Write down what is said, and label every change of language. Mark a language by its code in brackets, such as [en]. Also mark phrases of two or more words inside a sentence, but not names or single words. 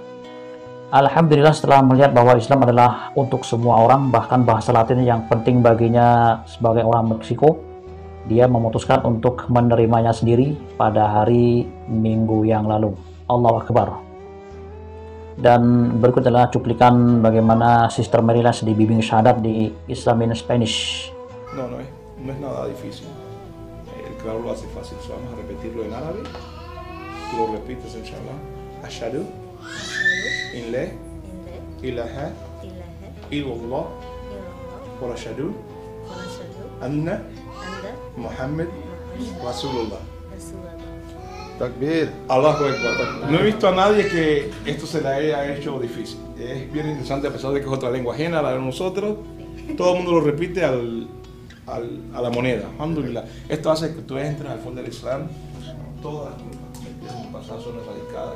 [id] Alhamdulillah, setelah melihat bahwa Islam adalah untuk semua orang, bahkan bahasa Latin yang penting baginya sebagai orang Meksiko, dia memutuskan untuk menerimanya sendiri pada hari Minggu yang lalu. [ar] الله أكبر. [id] Dan berikut adalah cuplikan bagaimana Sister Mary Les dibimbing syahadat di Islam in Spanish. [es] No es nada difícil. El claro lo hace fácil. So vamos a repetirlo en árabe. Tú lo repites, inshallah. [ar] أشهد أن لا إله إلا الله وأشهد أن محمد رسول الله. تكبير. الله أكبر. [es] No he visto a nadie que esto se le haya hecho difícil. Es bien interesante, a pesar de que es otra lengua ajena a la de nosotros. Todo el mundo lo repite al a la moneda. Alhamdulillah. Esto hace que tú entres al fondo del Islam, todas las culpas cometidas en tu pasado son erradicadas.